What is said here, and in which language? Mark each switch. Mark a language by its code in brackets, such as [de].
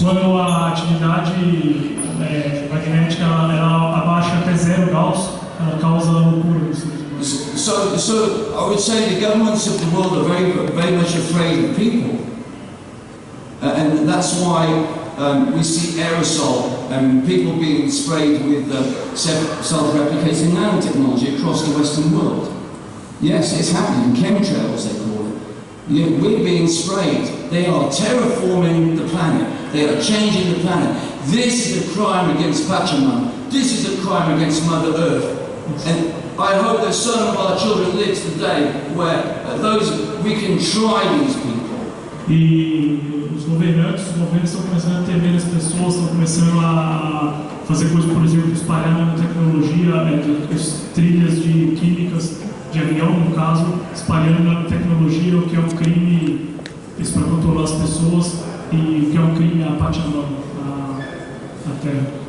[pt] Quando a atividade magnética ela abaixa até 0 graus, ela causa loucura nos seres humanos. [en] So I would say the governments of the world are very much afraid of people, and that's why we see aerosol and people being sprayed with self-replicating nanotechnology across the Western world. Yes, it's happening. Chemtrails, they call it. Yeah, we're being sprayed. They are terraforming the planet. They are changing the planet. This is a crime against Pachamama. This is a crime against Mother Earth. And I hope that some of our children live today where we can try these people. [pt] E os governos estão começando a temer as pessoas, estão começando a fazer coisas, por exemplo, espalhar nanotecnologia, trilhas de químicas, de avião, no caso, espalhando nanotecnologia, o que é um crime para controlar as pessoas e o que é um crime a Pachamama, a Terra.